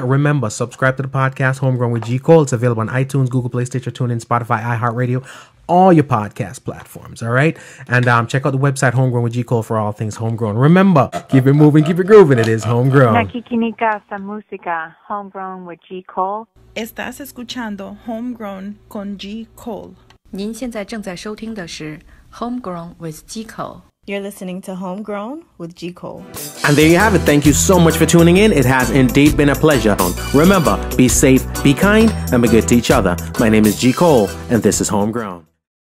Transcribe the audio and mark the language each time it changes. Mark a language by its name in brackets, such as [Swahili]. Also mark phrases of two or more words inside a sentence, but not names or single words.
[English] Remember, subscribe to the podcast, Homegrown with G. Cole. It's available on iTunes, Google Play, Stitcher, TuneIn, Spotify, iHeartRadio, all your podcast platforms, all right? And check out the website, Homegrown with G. Cole, for all things Homegrown. Remember, keep it moving, keep it grooving. It is Homegrown. [Filipino] Nakikinig sa música, Homegrown with G. Cole. [Spanish] Estás escuchando Homegrown con G. Cole. [Chinese] 您现在正在收听的是 Homegrown with G. Cole. [English] You're listening to Homegrown with G. Cole. And there you have it. Thank you so much for tuning in. It has indeed been a pleasure. Remember, be safe, be kind, and be good to each other. My name is G. Cole, and this is Homegrown.